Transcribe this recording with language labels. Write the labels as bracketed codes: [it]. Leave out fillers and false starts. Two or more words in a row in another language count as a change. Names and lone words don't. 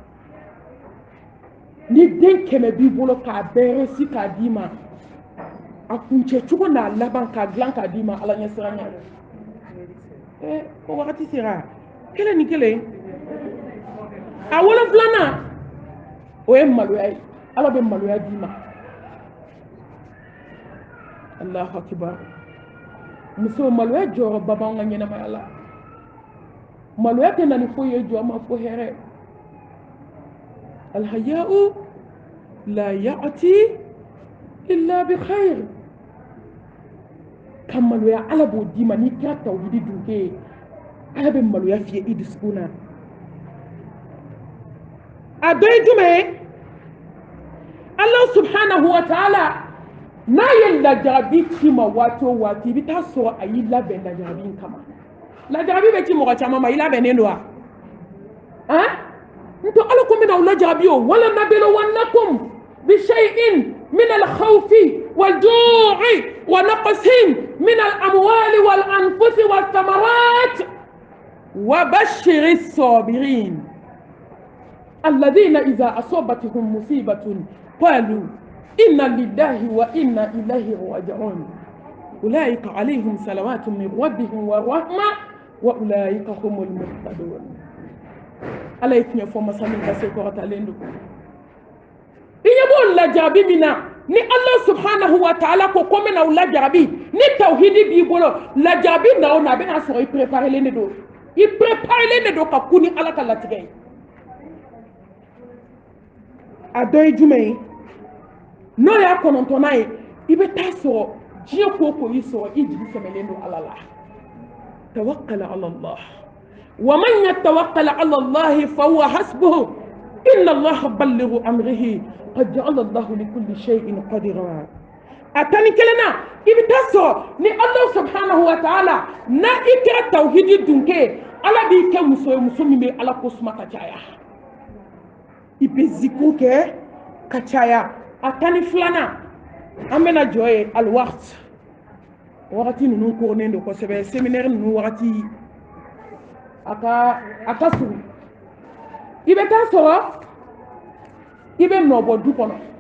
[bm] ni den 100 b'i bolo k'a bɛɛ réussi k'a d'i ma a kuncɛ cogo n'a laban k'a dilan k'a d'i ma ala ɲɛsiranɲɛ o wagati sera kelen ni kelen a 7 o ye maloya ye ala bɛ maloya d'i ma [ar] الله أكبر [bm] muso maloya jɔyɔrɔba b'anw ka ɲɛnamaya la maloya tɛ na ni foyi ye jɔn ma fo hɛrɛ [ar] الحياء لا يأتي إلا بخير [bm] ka maloya ala b'o d'i ma n'i kɛra tawhidi dunke ye ala bɛ maloya fiyɛ i dusukun na a dɔ ye jumɛn ye [ar] الله سبحانه وتعالى [bm] n'a ye lajarabi ci ma waati o waati i bɛ taa sɔrɔ a y'i labɛn lajarabi in kama lajarabi bɛ ci mɔgɔ caman ma i labɛnnen don wa n to ala ko n bɛna o lajarabi o wala [ar] ولنبلونكم بشيء من الخوف والجوع ونقص من الأموال والأنفس والثمرات وبشر الصابرين الذين إذا أصابتهم مصيبة قالوا إنا لله وإنا إليه راجعون أولئك عليهم صلوات من ربهم ورحمة وأولئك هم المهتدون [bm] ala ye tiɲɛ fɔ masa min ka se kɔrɔtalen don i ɲɛ b'o lajarabi min na ni ala [ar] سبحانه وتعالى [bm] ko ko n bɛna o lajarabi ni tawhidi b'i bolo lajarabi na o na a bɛna sɔrɔ i préparelen de don i préparelen de don ka ku ni ala ka latigɛ ye a dɔ ye jumɛn ye n'o y'a 9nan ye i bɛ taa sɔrɔ diɲɛ ko ko y'i sɔrɔ i jigi sɛmɛlen don ala la [ar] توكل على الله ومن يتوكل على الله فهو حسبه إن الله بالغ أمره قد جعل الله لكل شيء قدرا [bm] a tani kelen na i bɛ taa sɔrɔ ni [ar] الله سبحانه وتعالى [bm] na i kɛra tawhidi dunke ala b'i kɛ muso ye muso min bɛ ala ko suma ka caya i bɛ zikr kɛ ka caya a tani 2nan amena joye al waqt wakati nunu kournen do ko sebe séminaire nunu wakati aka suru ibe ta soro ibe nobo du kono